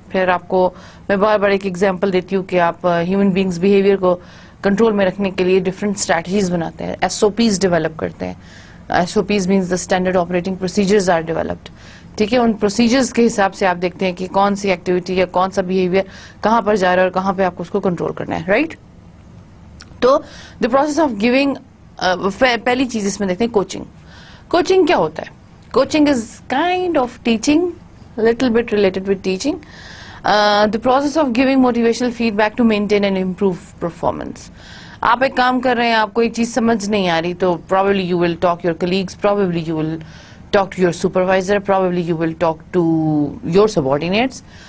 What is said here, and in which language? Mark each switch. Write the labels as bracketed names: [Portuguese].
[Urdu] پھر آپ کو میں بار بار ایک ایگزامپل دیتی ہوں کہ آپ ہیومن بینگز بیہیویئر کو کنٹرول میں رکھنے کے لیے ڈفرینٹ اسٹریٹجیز بناتے ہیں, ایس او پیز ڈیولپ کرتے ہیں. [English] S O Ps means the standard operating procedures are developed, [Urdu] ٹھیک ہے. ان پروسیجرز کے حساب سے آپ دیکھتے ہیں کہ کون سی ایکٹیویٹی یا کون سا بیہیویئر کہاں پر جا رہا ہے اور کہاں پہ آپ کو اس کو کنٹرول کرنا ہے, رائٹ. تو [English] the process of giving, [Urdu] پہلی چیز اس میں دیکھتے ہیں کوچنگ. کوچنگ کیا ہوتا ہے؟ [English] Coaching is kind of teaching, little bit related with teaching. The process of giving motivational feedback to maintain and improve performance. [Urdu] آپ ایک کام کر رہے ہیں, آپ کو ایک چیز سمجھ نہیں آ رہی, [English] تو probably you will talk to your colleagues, probably you will talk to your supervisor, probably you will talk to your subordinates.